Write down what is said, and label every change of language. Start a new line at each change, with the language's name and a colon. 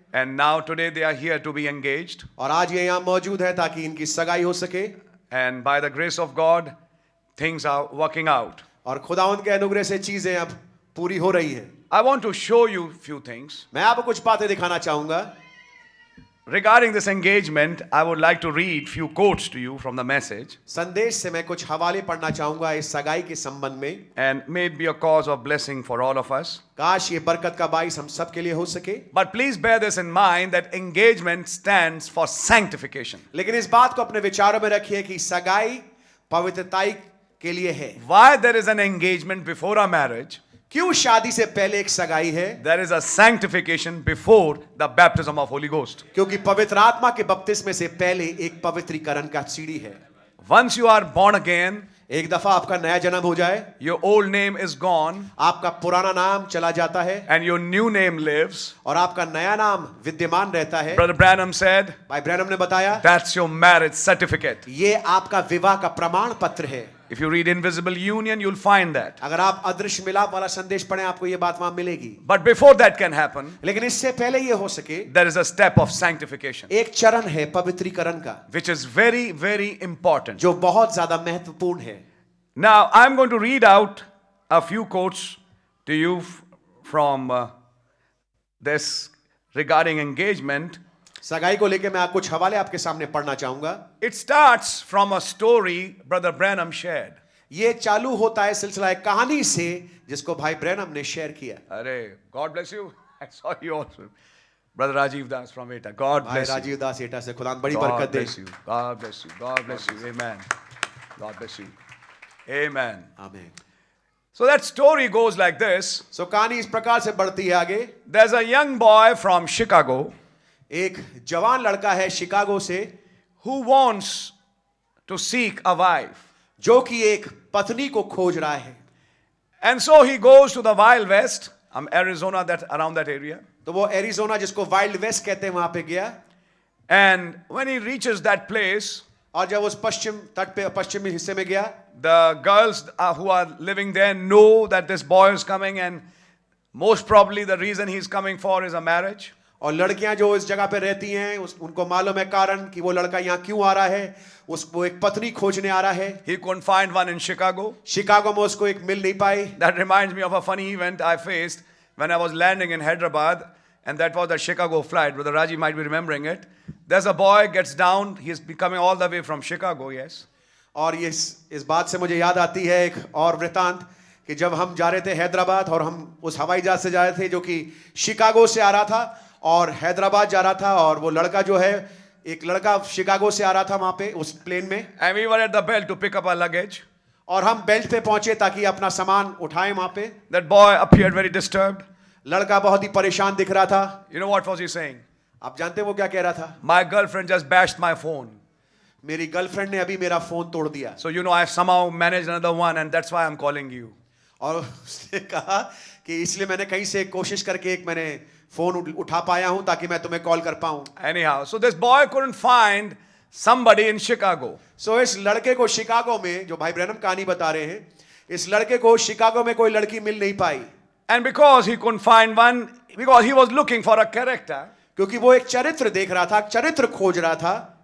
English: And now today they are here to be engaged.
Hindi: और आज ये यहाँ मौजूद है ताकि इनकी सगाई हो सके।
English: And by the grace of God, things are working out.
Hindi: और खुदावंत के अनुग्रह से चीजें अब पूरी हो रही हैं।
English: I want to show you few things.
Hindi: मैं आपको कुछ बातें दिखाना चाहूंगा।
English: Regarding this engagement, I would like to read few quotes to you from the message.
Hindi: संदेश से मैं कुछ हवाले पढ़ना चाहूंगा इस सगाई के संबंध में।
English: And may it be a cause of blessing for all of us.
Hindi: काश ये बरकत का बाइस हम सब के लिए हो सके।
English: But please bear this in mind that engagement stands for sanctification.
Hindi: लेकिन इस बात को अपने विचारों में रखिए कि सगाई पवित्रताई के लिए है।
English: Why there is an engagement before a marriage?
Hindi: क्यों शादी से पहले एक सगाई है?
English: There is a sanctification before the baptism of Holy Ghost.
Hindi: क्योंकि पवित्र आत्मा के बपतिस्मे से पहले एक पवित्रीकरण का सीढ़ी है।
English: Once you are born again,
Hindi: एक दफा आपका नया जन्म हो जाए,
English: your old name is gone
Hindi: आपका पुराना नाम चला जाता है
English: and your new name lives.
Hindi: और आपका नया नाम विद्यमान रहता है।
English: Brother Branham said,
Hindi: भाई ब्रैनम ने बताया,
English: that's your marriage certificate.
Hindi: ये आपका विवाह का प्रमाण पत्र है।
English: If you read Invisible Union, you'll find that.
Hindi: अगर आप अदृश्य मिलाप वाला संदेश पढ़ें, आपको ये बात वहां मिलेगी।
English: But before that can happen,
Hindi: लेकिन इससे पहले ये हो सके,
English: there is a step of sanctification,
Hindi: एक चरण है पवित्रीकरण का,
English: which is very, very important.
Hindi: जो बहुत ज्यादा महत्वपूर्ण है।
English: Now, I'm going to read out a few quotes to you from this regarding engagement.
Hindi: सगाई को लेकर मैं कुछ हवाले आपके सामने पढ़ना चाहूंगा।
English: It starts from a story Brother Branham shared.
Hindi: ये चालू होता है सिलसिला एक कहानी से जिसको भाई ब्रैनम ने शेयर किया। अरे,
English: God bless you. I saw you also. Brother Rajiv Das from Eta. God
Hindi: भाई
English: bless you.
Hindi: राजीव दास एटा से खुदा बड़ी
English: God
Hindi: बरकत दे।
English: bless you. God bless you. God bless you. Amen. God bless you. Amen.
Hindi: आमीन।
English: So that story goes like this.
Hindi: सो कहानी इस प्रकार से बढ़ती है आगे।
English: There's a young boy from Chicago
Hindi: एक जवान लड़का है शिकागो से
English: who wants to seek a wife.
Hindi: जो कि एक पत्नी को खोज रहा है।
English: And so he goes to the Wild West, Arizona, that around that area.
Hindi: तो वो एरिजोना जिसको वाइल्ड वेस्ट कहते हैं वहां पे गया।
English: And when he reaches that place,
Hindi: और जब उस पश्चिम तट पे पश्चिमी हिस्से में गया,
English: the girls who are living there know that this boy is coming, and most probably the reason he's coming for is a marriage.
Hindi: और लड़कियां जो इस जगह पे रहती हैं उनको मालूम है कारण कि वो लड़का यहाँ क्यों आ रहा है। उसको एक पत्नी खोजने आ रहा है।
English: He couldn't find one in Chicago.
Hindi: Chicago में उसको एक मिल नहीं पाई।
English: That reminds me of a funny event I faced when I was landing in Hyderabad, and that was the Chicago flight. Brother Raji might be remembering it. There's a boy gets down. He's coming all the way from Chicago. Yes.
Hindi: और ये इस बात से मुझे याद आती है एक और वृतांत कि जब हम जा रहे थे हैदराबाद और हम उस हवाई जहाज से जा रहे थे जो कि शिकागो से आ रहा था और हैदराबाद जा रहा था, और वो लड़का जो है एक लड़का शिकागो से आ रहा था वहां पे उस प्लेन में।
English: And we were at the belt to pick up our luggage.
Hindi: और हम बेल्ट पे पहुंचे ताकि अपना सामान उठाएं वहां पे।
English: That boy appeared very disturbed.
Hindi: लड़का बहुत ही परेशान दिख रहा था।
English: You know what was he saying?
Hindi: आप जानते हैं वो क्या कह रहा था?
English: My girlfriend just bashed my phone.
Hindi: मेरी गर्लफ्रेंड ने अभी मेरा फोन तोड़ दिया।
English: So you know I've somehow managed another one, and that's why I'm calling you.
Hindi: और उसने कहा कि इसलिए मैंने कहीं से कोशिश करके एक मैंने फोन उठा पाया हूं ताकि मैं तुम्हें कॉल कर पाऊं।
English: Anyhow, so this boy couldn't find somebody in Chicago.
Hindi: सो इस लड़के को शिकागो में, जो भाई ब्रैनम कहानी बता रहे हैं, इस लड़के को शिकागो में कोई लड़की मिल नहीं पाई।
English: And because he couldn't find one, because he was looking for a character,
Hindi: क्योंकि वो एक चरित्र देख रहा था, चरित्र खोज रहा था।